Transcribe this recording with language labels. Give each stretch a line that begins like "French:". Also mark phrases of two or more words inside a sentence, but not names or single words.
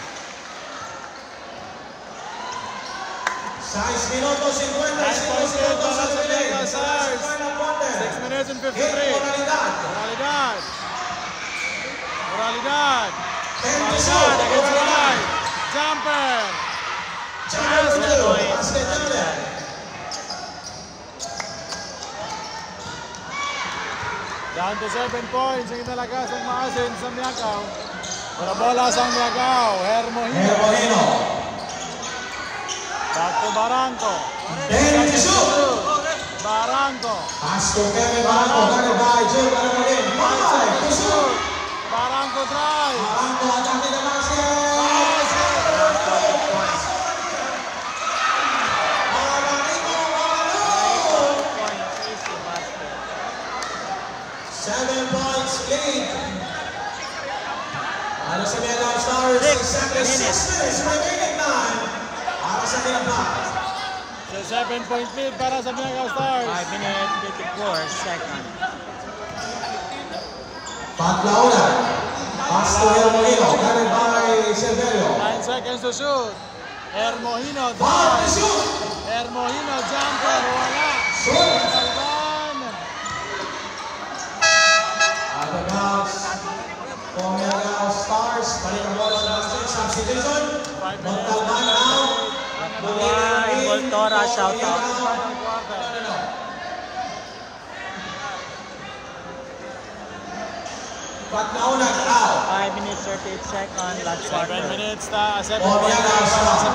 Hiligaynon: 6 minutos 55 segundos sa relay. Sa final quarter.
English: 6 minutes and Hit 53. Moralidad. Moralidad. Moralidad. 10 to Moralidad shoot. against Moralidad. right. Jumper. Jumper to two. Basket jumper. Down to 7 points.
Hiligaynon: Ang inalagas ang Maasin sa Miagao. Para bola sa Miagao. Hermoino. Hermoino.
English: Back to Barangco. 10 to shoot. Barangco. Pass to Kevin Barangco. Guarded by Jun Alamodin. 5 to shoot. Barangco drive. Barangco atake the basket. Barangco 2 points. Barangco Barangco. 2 points. Easy basket. 7 points lead.
Hiligaynon: Para sa Miagao Stars.
English: 6 minutes remaining time.
Hiligaynon: Para sa Miagao.
English: So 7-point lead
Hiligaynon: para sa
English: Miagao Stars. 5 minutes 54 seconds. Patlaonag. Pass to Hermoino. Guarded by Silverio. 9 seconds to shoot. Hermoino 5 to drive. shoot. Hermoino jumper. Wala. Shoot. Montalban. Out of bounds. For Miagao Stars.
Hiligaynon: Balik ang bola sa basket.
English: Substitution. 5 minutes. Montalban now. Buwan, Voltora, shout out. Final quarter. Patlaonag out. 5 minutes 38 seconds. Last 7 quarter. minutes na. 7 For points Miagao
Hiligaynon: para sa
English: Stars.